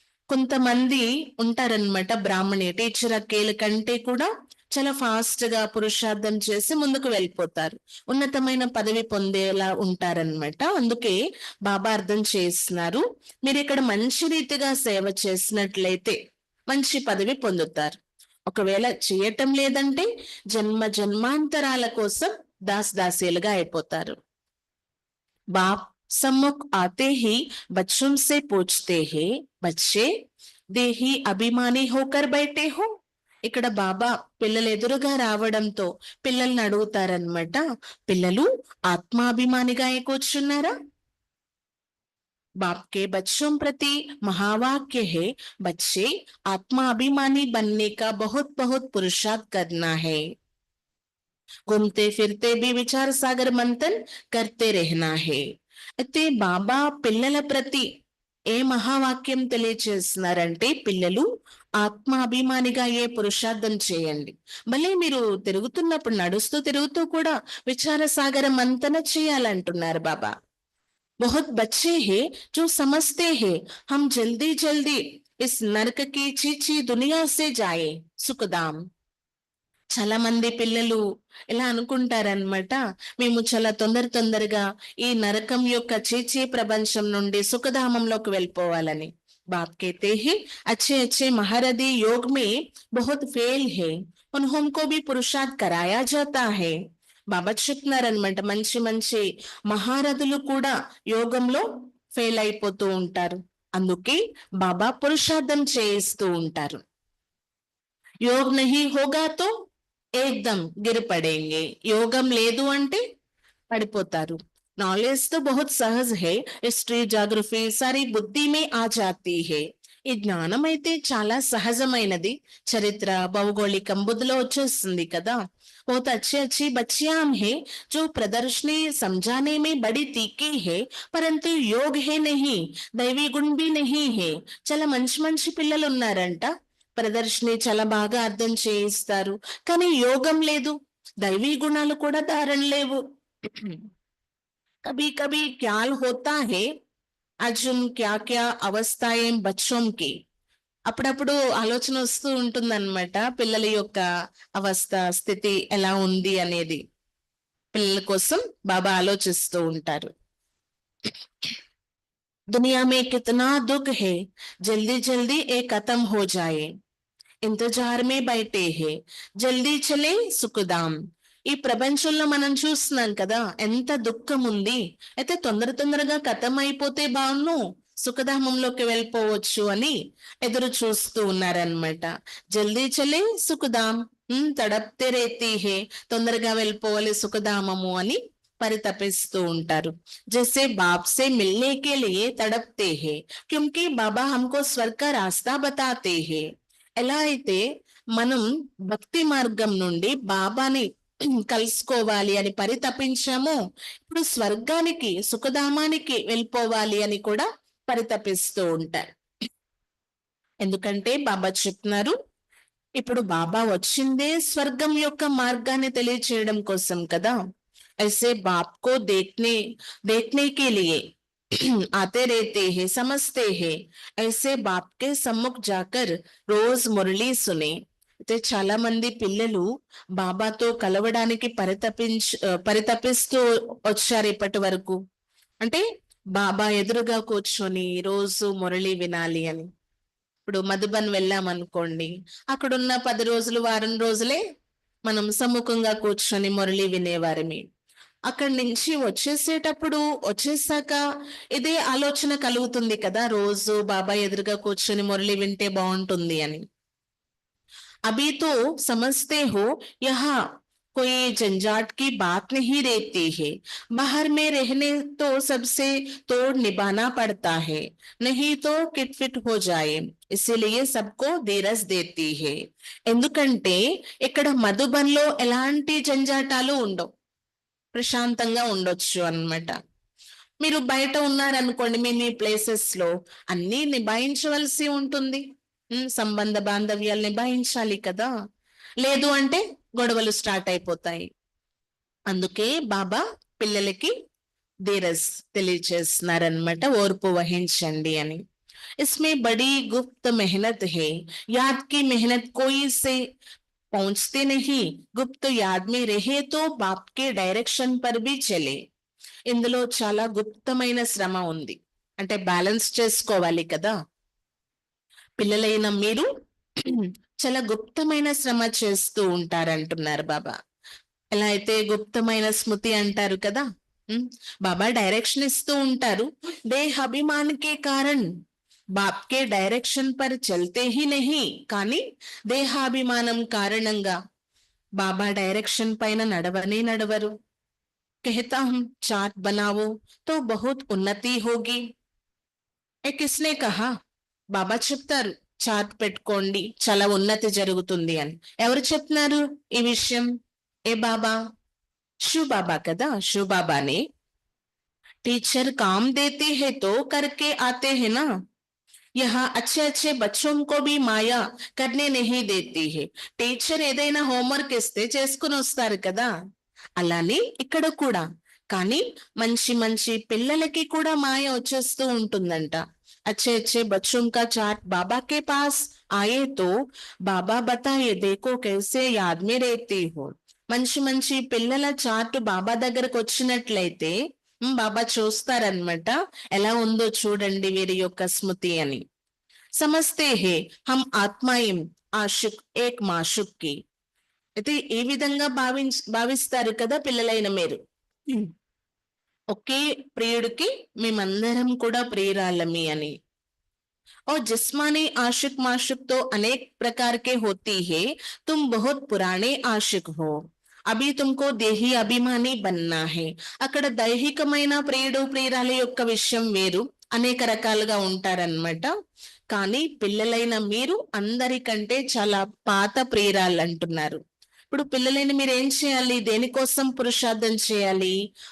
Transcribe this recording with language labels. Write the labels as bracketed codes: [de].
[te] కొంతమంది ఉంటారనమాట, బ్రాహ్మణి టీచర్ అక్కేల కంటే కూడా చాలా ఫాస్ట్ గా పురుషార్థం చేసి ముందుకు వెళ్ళిపోతారు, ఉన్నతమైన పదవి పొందేలా ఉంటారనమాట. అందుకే బాబా అర్థం చేస్తున్నారు, మీరు ఇక్కడ మంచి రీతిగా సేవ చేసినట్లయితే మంచి పదవి పొందుతారు. ఒకవేళ చేయటం లేదంటే జన్మ జన్మాంతరాల కోసం దాసీలుగా అయిపోతారు. [hi] बाप सम्मुख आते ही बच्चों से पूछते हैं, बच्चे देही अभिमानी होकर बैठे हो. [te] ఇక్కడ బాబా పిల్లలు ఎదురుగా రావడంతో పిల్లల్ని అడుగుతారనమాట, పిల్లలు ఆత్మాభిమానిగా కూర్చున్నారా? [hi] बाप के बच्चों प्रति महावाक्य है, बच्चे आत्माभिमानी बनने का बहुत बहुत पुरुषार्थ करना है. घूमते फिरते भी विचार सागर मंथन करते रहना है. [te] అయితే బాబా పిల్లల ప్రతి ఏ మహావాక్యం తెలియచేస్తున్నారంటే, పిల్లలు ఆత్మాభిమానిగా ఏ పురుషార్థం చేయండి. మళ్ళీ మీరు తిరుగుతున్నప్పుడు, నడుస్తూ తిరుగుతూ కూడా విచార సాగర మంతన చేయాలంటున్నారు బాబా. [hi] बहुत बच्चे हैं जो समझते हैं हम जल्दी जल्दी इस नरक की चीची दुनिया से जाए सुखदाम. [te] చాలా మంది పిల్లలు ఇలా అనుకుంటారనమాట, మేము చాలా తొందరగా ఈ నరకం యొక్క చీచీ ప్రపంచం నుండి సుఖధామంలోకి వెళ్ళిపోవాలని. [hi] बाप कहते हैं अच्छे अच्छे महारथी योग में बहुत फेल है, उनको भी पुरुषार्थ कराया जाता है. [te] బాబా చెప్తున్నారనమాట, మంచి మంచి మహారథులు కూడా యోగంలో ఫెయిల్ అయిపోతూ ఉంటారు. అందుకే బాబా పురుషార్థం చేయిస్తూ ఉంటారు. [hi] योग नहीं होगा तो एकदम गिर पड़ेंगे. [te] యోగం లేదు అంటే పడిపోతారు. [hi] नॉलेज तो बहुत सहज है, हिस्ट्री జాగ్రఫీ सारी बुद्धि में आ जाती है. [te] ఈ జ్ఞానం అయితే చాలా సహజమైనది, చరిత్ర భౌగోళికం బుద్ధిలో వచ్చేస్తుంది కదా. [hi] बहुत अच्छे अच्छी बच्चियां हैं जो प्रदर्शनी समझाने में बड़ी तीखी है, परंतु योग है नहीं, दैवी गुण भी नहीं है. [te] చాలా మంచి మంచి పిల్లలు ఉన్నారంట, ప్రదర్శని చాలా బాగా అర్థం చేయిస్తారు, కానీ యోగం లేదు, దైవీ గుణాలు కూడా ధారణ లేవు. [hi] कभी कभी ख्याल होता है अर्जुन क्या क्या अवस्थाएं बच्चों की. [te] అప్పుడప్పుడు ఆలోచన వస్తూ ఉంటుందన్నమాట, పిల్లల యొక్క అవస్థ స్థితి ఎలా ఉంది అనేది. పిల్లల కోసం బాబా ఆలోచిస్తూ ఉంటారు. [hi] दुनिया में कितना दुख है, जल्दी जल्दी ये खत्म हो जाए. इंतजार में बैठे हैं, जल्दी चले सुखदाम. [te] ఈ ప్రపంచంలో మనం చూస్తున్నాం కదా, ఎంత దుఃఖం ఉంది. అయితే తొందరగా కథం అయిపోతే బాగున్ను, సుఖధామంలోకి వెళ్ళిపోవచ్చు అని ఎదురు చూస్తూ ఉన్నారనమాట. [hi] జల్దీ చలే సుఖధాం, తడప్తే రేతీ హే, [te] తొందరగా వెళ్ళిపోవాలి సుఖధామము అని పరితపిస్తూ ఉంటారు. [hi] जैसे बाप से मिलने के लिए तड़पते हैं, क्योंकि बाबा हमको स्वर्ग का रास्ता बताते हैं. [te] ఎలా అయితే మనం భక్తి మార్గం నుండి బాబాని కలుసుకోవాలి అని పరితపించామో, ఇప్పుడు స్వర్గానికి సుఖధామానికి వెళ్ళిపోవాలి అని కూడా పరితపిస్తూ ఉంటారు. ఎందుకంటే బాబా చెప్తున్నారు, ఇప్పుడు బాబా వచ్చిందే స్వర్గం యొక్క మార్గాన్ని తెలియచేయడం కోసం కదా. [hi] ऐसे बाप को देखने के लिए आते रहते हैं, समझते हैं. ऐसे बाप के सम्मुख जाकर रोज मुरली सुने. [te] అయితే చాలా మంది పిల్లలు బాబాతో కలవడానికి పరితపిస్తూ వచ్చారు ఇప్పటి వరకు. అంటే బాబా ఎదురుగా కూర్చొని రోజు మురళి వినాలి అని. ఇప్పుడు మధుబన్ వెళ్ళామనుకోండి, అక్కడున్న 10 రోజులు, వారం రోజులే మనం సమ్ముఖంగా కూర్చొని మురళి వినేవారమి. అక్కడి నుంచి వచ్చేసాక ఇదే ఆలోచన కలుగుతుంది కదా, రోజు బాబా ఎదురుగా కూర్చొని మురళి వింటే బాగుంటుంది అని. [hi] अभी तो समझते हो यहाँ कोई झंझाट की बात नहीं रहती है। बाहर में रहने तो सबसे तोड़ निभाना पड़ता है, नहीं तो किटफिट हो जाए, इसीलिए सबको धीरज देती है। [te] ఎందుకంటే ఇక్కడ మధుబన్లో ఎలాంటి జంజాటాలు ఉండవు, ప్రశాంతంగా ఉండొచ్చు అన్నమాట. మీరు బయట ఉన్నారనుకోండి, మీ ప్లేసెస్ లో అన్ని నిభాయించవలసి ఉంటుంది. సంబంధ బాంధవ్యాలు నిభాయించాలి కదా, లేదు అంటే గొడవలు స్టార్ట్ అయిపోతాయి. అందుకే బాబా పిల్లలకి ధీరజ్ తెలియచేస్తున్నారనమాట, ఓర్పు వహించండి అని. [hi] इसमें बड़ी गुप्त मेहनत है, याद की मेहनत कोई से पहुंचते नहीं, गुप्त याद में रहे तो बाप के डायरेक्शन पर भी चले. [te] ఇందులో చాలా గుప్తమైన శ్రమ ఉంది, అంటే బ్యాలెన్స్ చేసుకోవాలి కదా. పిల్లలైన మీరు చాలా గుప్తమైన శ్రమ చేస్తూ ఉంటారంటున్నారు బాబా. ఎలా అయితే గుప్తమైన స్మృతి అంటారు కదా, బాబా డైరెక్షన్ ఇస్తూ ఉంటారు. [hi] దేహ అభిమానికే కారణ్ బాప్కే డైరెక్షన్ పర్ చల్తే హీ నహీ, [te] కానీ దేహాభిమానం కారణంగా బాబా డైరెక్షన్ పైన నడవరు. [hi] कहता हूं चार्ट बनाओ तो बहुत उन्नति होगी. ఏ కిస్నే కహా, [te] బాబా చెప్తారు చార్ట్ పెట్టుకోండి చాలా ఉన్నతి జరుగుతుంది అని. ఎవరు చెప్తున్నారు ఈ విషయం? ఏ బాబా? శివ బాబా కదా. [hi] శివ బాబానే టీచర్ काम देती है तो करके आते हैं ना, यहाँ अच्छे अच्छे बच्चों को भी माया करने नहीं देती है. [te] టీచర్ ఏదైనా హోంవర్క్ ఇస్తే చేసుకుని వస్తారు కదా, అలానే ఇక్కడ కూడా. కానీ మంచి మంచి పిల్లలకి కూడా మాయ వచ్చేస్తూ ఉంటుందంట. [hi] अच्छे अच्छे बच्चों का चार्ट बाबा के पास आए तो बाबा बताए देखो कैसे याद में रहती हो. [te] మంచి మంచి పిల్లల చార్ట్ బాబా దగ్గరకు వచ్చినట్లయితే బాబా చూస్తారనమాట, ఎలా ఉందో చూడండి వీరి యొక్క స్మృతి అని. [hi] సమస్తే హే హం ఆత్మాయిం ఆషుక్ ఏక్ మాషుక్ కి. [te] అయితే ఈ విధంగా భావిస్తారు కదా పిల్లలైన మీరు, ఒకే ప్రియుడికి మేమందరం కూడా ప్రియురాళ్ళమి అని. [hi] और जिस्मानी आशिक माशुक तो अनेक प्रकार के होती है, तुम बहुत पुराने आशिक हो, అభి తుమ్కో దేహి అభిమాని బన్నా హే. [te] అక్కడ దైహికమైన ప్రియుడు ప్రియురాలి యొక్క విషయం వేరు, అనేక రకాలుగా ఉంటారన్నమాట. కానీ పిల్లలైన మీరు అందరికంటే చాలా పాత ప్రియురాళ్ళు అంటున్నారు. ఇప్పుడు పిల్లలైన మీరు ఏం చేయాలి, దేనికోసం పురుషార్థం చేయాలి?